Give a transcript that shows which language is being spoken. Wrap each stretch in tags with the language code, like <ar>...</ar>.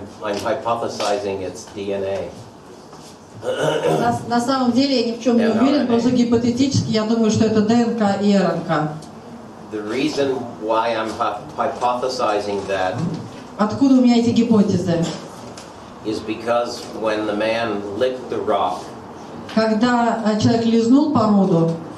<en>I'm hypothesizing it's DNA.</en> <ru>На самом деле я ни в чем не уверен, просто гипотетически я думаю, что это ДНК и РНК.</ru> <en>The reason why I'm hypothesizing that</en> <ru>Откуда у меня эти гипотезы?</ru> <en>is because when the man licked the rock,</en> <ru>Когда человек лизнул породу,</ru>